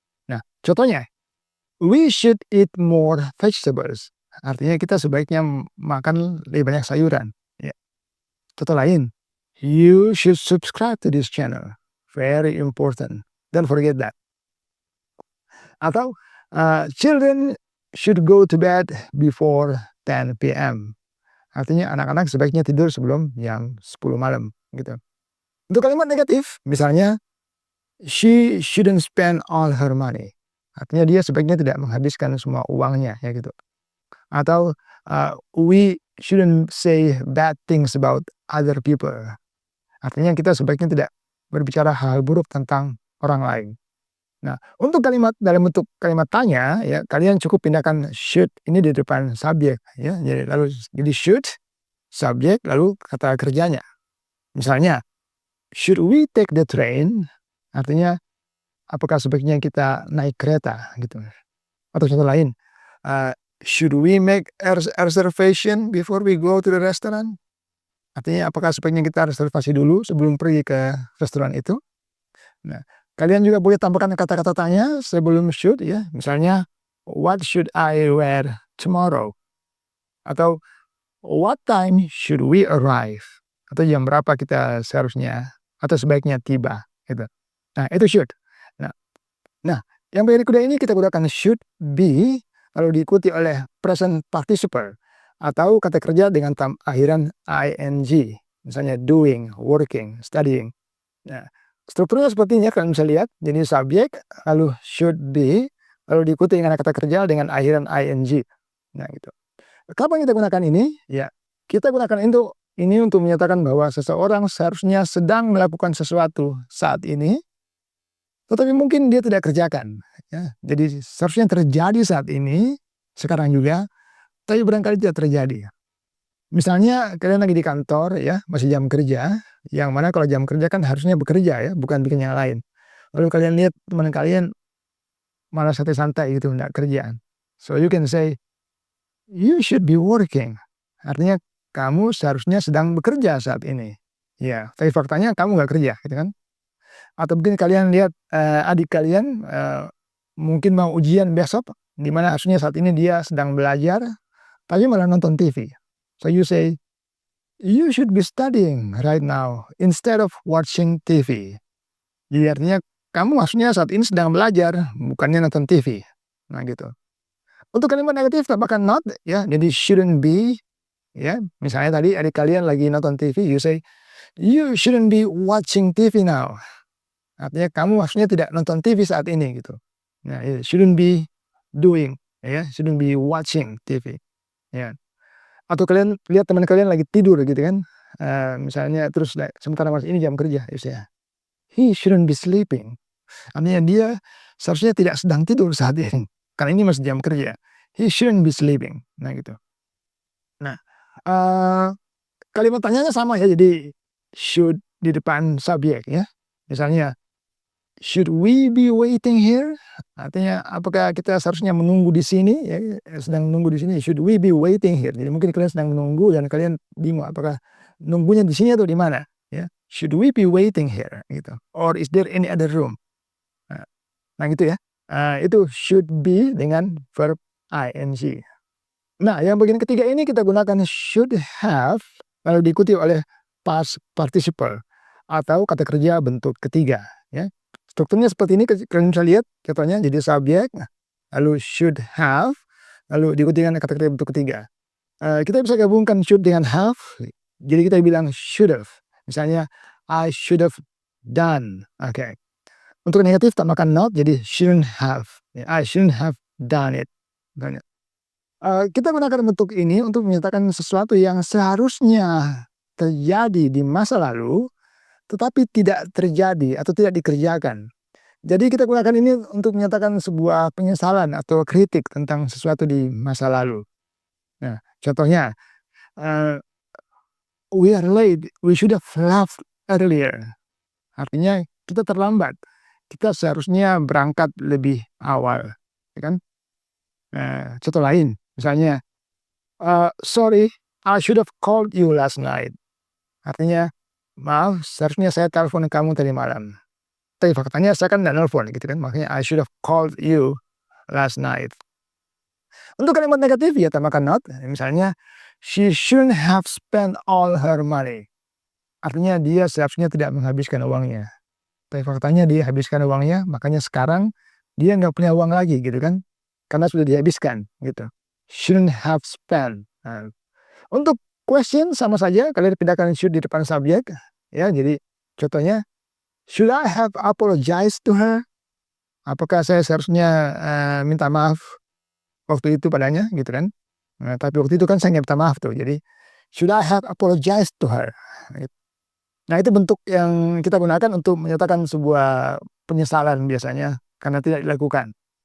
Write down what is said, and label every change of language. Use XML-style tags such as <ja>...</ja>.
<id>Nah, contohnya,</id> <en>we should eat more vegetables.</en> <id>Artinya kita sebaiknya makan lebih banyak sayuran. Ya. Contoh lain,</id> <en>you should subscribe to this channel. Very important. Don't forget that. Atau children should go to bed before 10 p.m.</en> <id>Artinya anak-anak sebaiknya tidur sebelum jam 10 malam gitu. Untuk kalimat negatif, misalnya</id> <en>she shouldn't spend all her money.</en> <id>Artinya dia sebaiknya tidak menghabiskan semua uangnya ya gitu.</id> <en>Atau we shouldn't say bad things about other people.</en> <id>Artinya kita sebaiknya tidak berbicara hal buruk tentang orang lain. Nah, untuk kalimat dalam bentuk kalimat tanya ya, kalian cukup pindahkan should ini di depan subjek ya. Jadi should subjek lalu kata kerjanya. Misalnya,</id> <en>should we take the train?</en> <id>Artinya apakah sebaiknya kita naik kereta gitu. Atau contoh lain,</id> <en>should we make a reservation before we go to the restaurant?</en> <id>Artinya apakah sebaiknya kita reservasi dulu sebelum pergi ke restoran itu? Nah, kalian juga boleh tambahkan kata-kata tanya sebelum should ya.</id> <en>Misalnya, what should I wear tomorrow? Atau what time should we arrive?</en> <id>Atau jam berapa kita seharusnya atau sebaiknya tiba gitu. Nah, itu should. Nah, yang bagian kedua ini kita gunakan should be lalu diikuti oleh present participle atau kata kerja dengan akhiran ing. Misalnya doing, working, studying. Nah, strukturnya seperti ini ya, kalian bisa lihat. Jadi subjek lalu should be lalu diikuti dengan kata kerja dengan akhiran ing. Nah, gitu. Kapan kita gunakan ini? Ya, kita gunakan ini untuk menyatakan bahwa seseorang seharusnya sedang melakukan sesuatu saat ini, tetapi mungkin dia tidak kerjakan. Ya. Jadi seharusnya terjadi saat ini, sekarang juga, tapi barangkali tidak terjadi. Misalnya kalian lagi di kantor ya, masih jam kerja, yang mana kalau jam kerja kan harusnya bekerja ya, bukan bikin yang lain. Lalu kalian lihat teman kalian malah santai-santai gitu, enggak kerjaan.</id> <en>So you can say, you should be working.</en> <id>Artinya kamu seharusnya sedang bekerja saat ini. Ya, tapi faktanya kamu nggak kerja, gitu kan? Atau mungkin kalian lihat adik kalian mungkin mau ujian besok, di mana harusnya saat ini dia sedang belajar, tapi malah nonton TV.</id> <en>So you say, you should be studying right now instead of watching TV.</en> <id>Jadi artinya kamu harusnya saat ini sedang belajar, bukannya nonton TV. Nah gitu. Untuk kalimat negatif tambahkan not ya, jadi shouldn't be ya. Misalnya tadi adik kalian lagi nonton TV,</id> <en>you say, you shouldn't be watching TV now.</en> <id>Artinya kamu harusnya tidak nonton TV saat ini gitu.</id> <en>Nah, shouldn't be doing ya, shouldn't be watching TV.</en> <id>Ya. Atau kalian lihat teman kalian lagi tidur gitu kan. Misalnya terus sementara masih ini jam kerja, ya.</id> <en>He shouldn't be sleeping.</en> <id>Artinya dia seharusnya tidak sedang tidur saat ini. Karena ini masih jam kerja.</id> <en>He shouldn't be sleeping.</en> <id>Nah, gitu. Nah, kalimat tanyanya sama ya, jadi should di depan subjek ya.</id> <en>Misalnya, should we be waiting here?</en> <id>Artinya apakah kita seharusnya menunggu di sini ya, sedang menunggu di sini.</id> <en>Should we be waiting here?</en> <id>Jadi mungkin kalian sedang menunggu dan kalian bingung apakah nunggunya di sini atau di mana ya.</id> <en>Should we be waiting here gitu. Or is there any other room?</en> <id>Nah gitu ya. Itu should be dengan verb ing. Nah, yang bagian ketiga ini kita gunakan should have lalu diikuti oleh past participle atau kata kerja bentuk ketiga ya. Strukturnya seperti ini, kalian bisa lihat contohnya jadi subjek, lalu should have, lalu diikuti dengan kata-kata bentuk ketiga. Kita bisa gabungkan should dengan have, jadi kita bilang should have.</id> <en>Misalnya, I should have done, oke.</en> <id>Untuk negatif tambahkan</id> <en>not, jadi shouldn't have, I shouldn't have done it, misalnya.</en> <id>Kita gunakan bentuk ini untuk menyatakan sesuatu yang seharusnya terjadi di masa lalu, tetapi tidak terjadi atau tidak dikerjakan. Jadi kita gunakan ini untuk menyatakan sebuah penyesalan atau kritik tentang sesuatu di masa lalu. Nah, contohnya,</id> <en>we are late, we should have left earlier.</en> <id>Artinya kita terlambat, kita seharusnya berangkat lebih awal, ya kan? Contoh lain, misalnya,</id> <en>sorry, I should have called you last night.</en> <id>Artinya, maaf, seharusnya saya telepon kamu tadi malam. Tapi faktanya saya kan nggak nelfon gitu kan, makanya</id> <en>I should have called you last night.</en> <id>Untuk kalimat negatif ya tambahkan</id> <en>not, misalnya, she shouldn't have spent all her money.</en> <id>Artinya dia seharusnya tidak menghabiskan uangnya. Tapi faktanya dia habiskan uangnya, makanya sekarang dia nggak punya uang lagi gitu kan, karena sudah dihabiskan gitu.</id> <en>Shouldn't have spent.</en> <id>Nah, untuk question sama saja, kalian pindahkan should di depan subjek, ya.</id> <en>Jadi contohnya, should I have apologized to her?</en> <id>Apakah saya seharusnya minta maaf waktu itu padanya gitu kan? Nah, tapi waktu itu kan saya nggak minta maaf tuh.</id> <en>Jadi should I have apologized to her?</en> <id>Nah, itu bentuk yang kita gunakan untuk menyatakan sebuah penyesalan biasanya karena tidak dilakukan.</id>